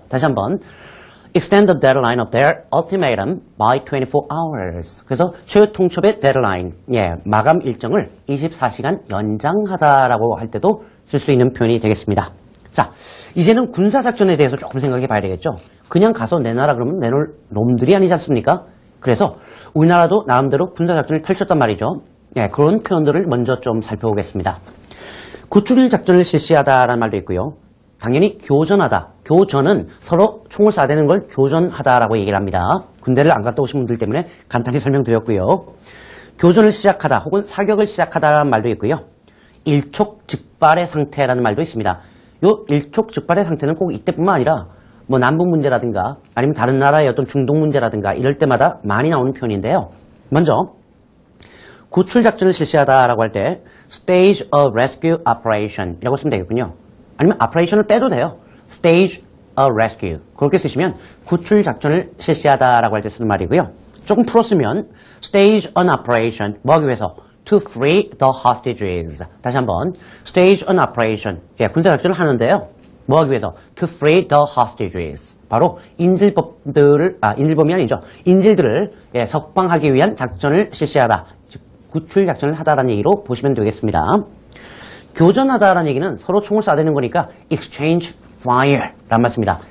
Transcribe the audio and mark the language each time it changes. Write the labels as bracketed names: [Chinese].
[Korean] 다시 한번 [English] extend the deadline of their ultimatum by 24 hours. [Korean] 그래서 최후 통첩의 deadline, 마감 일정을 24시간 연장하다라고 할 때도 쓸 수 있는 표현이 되겠습니다. 자, 이제는 군사작전에 대해서 조금 생각해 봐야 되겠죠. 그냥 가서 내놔라 그러면 내놓을 놈들이 아니지 않습니까? 그래서 우리나라도 나름대로 군사작전을 펼쳤단 말이죠. 그런 표현들을 먼저 좀 살펴보겠습니다. 구출작전을 실시하다라는 말도 있고요. 당연히 교전하다. 교전은 서로 총을 쏴대는 걸 교전하다라고 얘기를 합니다. 군대를 안 갔다 오신 분들 때문에 간단히 설명드렸고요. 교전을 시작하다 혹은 사격을 시작하다라는 말도 있고요. 일촉즉발의 상태라는 말도 있습니다. 요 일촉즉발의 상태는 꼭 이때뿐만 아니라 뭐 남북 문제라든가 아니면 다른 나라의 어떤 중동 문제라든가 이럴 때마다 많이 나오는 표현인데요. 먼저 구출작전을 실시하다라고 할 때 [English] stage a rescue operation [Korean] 이라고 쓰면 되겠군요. 아니면 operation을 빼도 돼요. [English] stage a rescue [Korean] 그렇게 쓰시면 구출작전을 실시하다라고 할 때 쓰는 말이고요. 조금 풀었으면 [English] stage an operation [Korean] 뭐 하기 위해서 [English] to free the hostages. [Korean] 다시 한번 [English] stage an operation [Korean] 군사작전을 하는데요. 뭐 하기 위해서 [English] to free the hostages [Korean] 바로 인질범이 아니죠. 인질들을 석방하기 위한 작전을 실시하다. 즉 구출작전을 하다라는 얘기로 보시면 되겠습니다. 교전하다라는 얘기는 서로 총을 쏴대는 거니까 [English] exchange fire [Korean] 라는 말씀입니다.